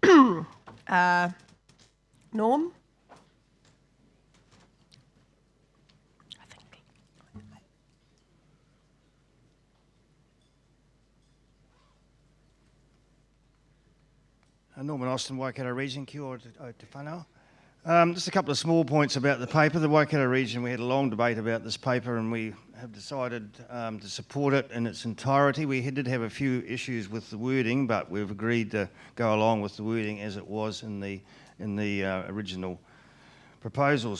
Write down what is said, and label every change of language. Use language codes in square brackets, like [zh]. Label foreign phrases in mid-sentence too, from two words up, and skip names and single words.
[en] Norm? Norman Austin, [mi] Waikato Region, kia ora te whanau. [en] Just a couple of small points about the paper. The Waikato Region, we had a long debate about this paper and we have decided to support it in its entirety. We did have a few issues with the wording, but we've agreed to go along with the wording as it was in the original proposals.